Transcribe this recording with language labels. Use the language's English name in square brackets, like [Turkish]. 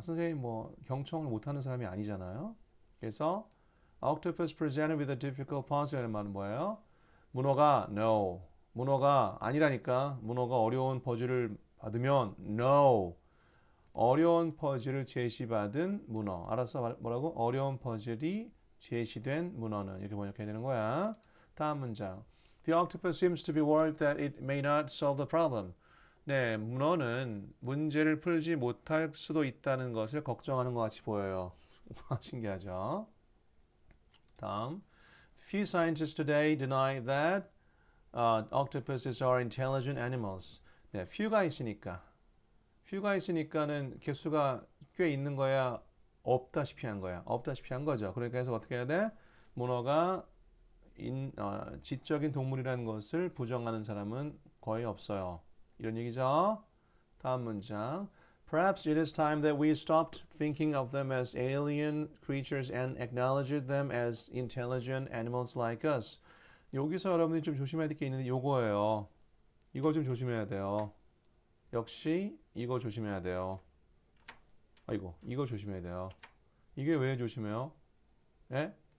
[Korean] 선생님 경청을 못하는 사람이 아니잖아요. 그래서 [English] octopus presented with a difficult puzzle [Korean] 라는 말은 뭐예요? 문어가 no. 문어가 아니라니까. 문어가 어려운 퍼즐을 받으면 no. 어려운 퍼즐을 제시받은 문어. 알았어? 뭐라고? 어려운 퍼즐이 제시된 문어는 이렇게 번역해야 되는 거야. 다음 문장. [English] The octopus seems to be worried that it may not solve the problem. [Korean] 네, 문어는 문제를 풀지 못할 수도 있다는 것을 걱정하는 것 같이 보여요. 신기하죠? 다음. [English] Few scientists today deny that octopuses are intelligent animals. [Korean] 네, few가 있으니까는 개수가 꽤 있는 거야, 없다시피 한 거야. 없다시피 한 거죠. 그러니까 해서 어떻게 해야 돼? 문어가 지적인 동물이라는 것을 부정하는 사람은 거의 없어요. 이런 얘기죠. 다음 문장. [English] Perhaps it is time that we stopped thinking of them as alien creatures and acknowledged them as intelligent animals like us. [Korean] 여기서 여러분들이 좀 조심해야 될 게 있는데 요거예요. 이걸 좀 조심해야 돼요. 역시 이거 조심해야 돼요. 아이고, 이거 조심해야 돼요. 이게 왜 조심해요? 예?